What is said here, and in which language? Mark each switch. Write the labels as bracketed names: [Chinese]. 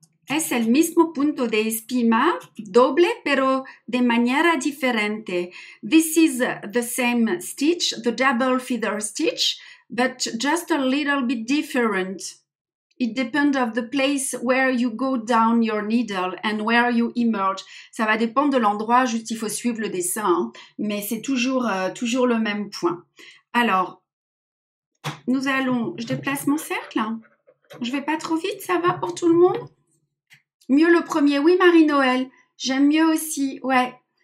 [Spanish] Es el mismo punto de espina, doble, pero de manera diferente. [English] This is the same stitch, the double feather stitch, but just a little bit different. It depends of the place where you go down your needle and where you emerge. [French] Ça va dépendre de l'endroit, juste il faut suivre le dessin, hein, mais c'est toujours le même point. Alors, nous allons, je déplace mon cercle, hein. Je vais pas trop vite, ça va pour tout le monde? Mieux le premier, oui Marie-Noël, j'aime mieux aussi, ouais.